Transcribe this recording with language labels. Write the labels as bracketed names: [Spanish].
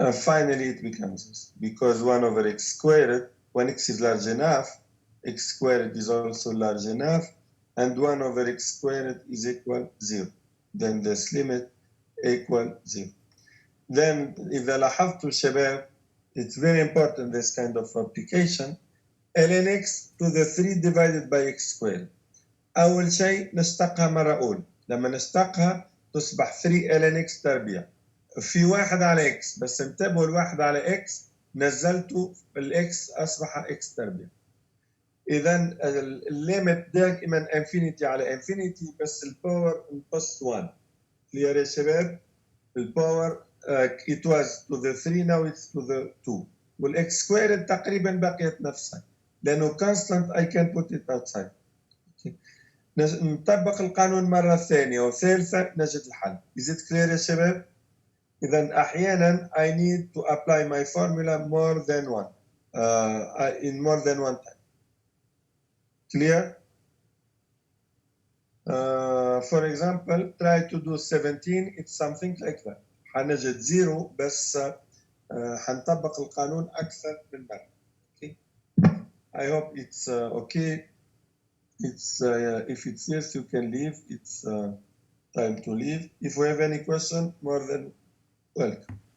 [English] Finally, it becomes easy because 1 over x squared, when x is large enough, x squared is also large enough, and 1 over x squared is equal 0. Then this limit equal 0. Then, [Arabic] إذا لاحظتوا شباب, [English] it's very important this kind of application. ln x to the 3 divided by x squared. [Arabic] أول شيء نشتقها مرة أولى. لما نشتقها تصبح 3 ln x تربيع. في 1 على x، بس انتبهوا الواحد على x نزلته الاكس اصبح x تربيع. اذا الليمت دائما انفينيتي على انفينيتي، بس الباور نقص 1. كلير يا شباب؟ الباور [English] it was to the 3 now it's to the 2، [Arabic] والاكس سكوير تقريبا بقيت نفسها لانه [English] constant I can put it outside. [Arabic] نطبق القانون مرة ثانية وثالثة نجد الحل. [English] Is it clear [Arabic] يا شباب؟ إذا أحيانا [English] I need to apply my formula more than one in more than one time. Clear? For example, try to do 17. It's something like that. [Arabic] حنجد 0 بس حنطبق القانون أكثر من مرة. [English] Okay. I hope it's okay. It's if it's yes, you can leave. It's time to leave. If we have any question, more than welcome.